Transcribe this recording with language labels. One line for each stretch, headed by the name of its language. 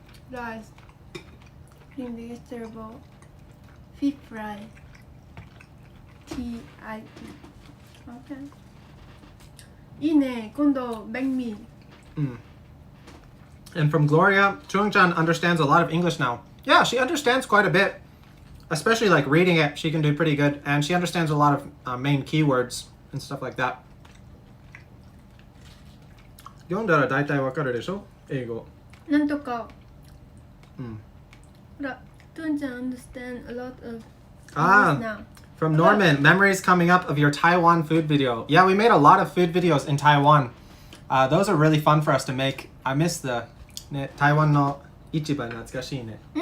English: Rice, green vegetable, fish fry, tea, I. Okay.
Japanese: いいね。今度バインミー。
English: And from Gloria, Chung-chan understands a lot of English now. Yeah, she understands quite a bit. Especially like reading it, she can do pretty good. And she understands a lot of main keywords and stuff like that.
Japanese: 読んだら大体わかるでしょ英語。なんとか。ほら、
English: トゥンちゃん understand a lot of English now. From Norman, memories coming up of your Taiwan food video. Yeah, we made a lot of food videos in Taiwan. Those are really fun for us to make. I miss the
Japanese: ね、台湾の市場懐かしいね。